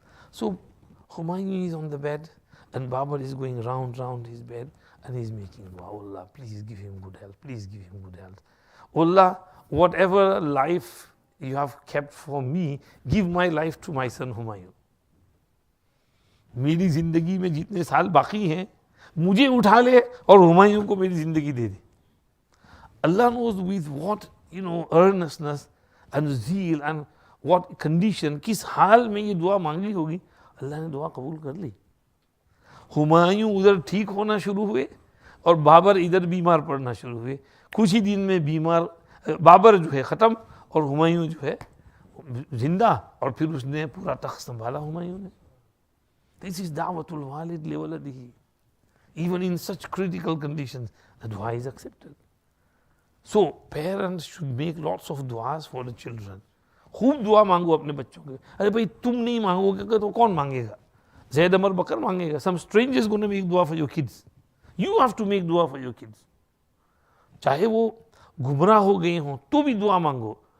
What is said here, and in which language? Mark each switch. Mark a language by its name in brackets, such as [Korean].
[English] So Humayun is on the bed and Babar is going round his bed and he's making dua. Allah, please give him good health. Please give him good health. Allah, whatever life you have kept for me, give my life to my son Humayun. [Hindi] मेरी जिंदगी में जितने साल बाकी हैं, मुझे उठा ले और हुमायूं को मेरी जिंदगी दे दे. [English] Allah knows with what earnestness and zeal and what condition, [Hindi] किस हाल में ये दुआ मांगी होगी, अल्लाह ने दुआ कबूल कर ली. हुमायूं उधर ठीक होना शुरू हुए और बाबर इधर बीमार पड़ना शुरू हुए. कुछ ही दिन में बाबर जो है ख़त्म और हुमायूं जो है जिंदा, और फिर उसने पूरा तख्त संभाला हुमायूं ने. [English] This is [Arabic] da'watul walid li waladihi. [English] Even in such critical conditions, the dua is accepted. So parents should make lots of duas for the children. [Hindi] खूब दुआ मांगो अपने बच्चों के. अरे भाई तुम नहीं मांगोगे तो कौन मांगेगा? [English] Zaid Amar Bakar मांगेगा. Some stranger is going to make dua for your kids. You have to make dua for your kids. [Hindi] चाहे वो गुमराह हो गए हों तो भी दुआ मांगो.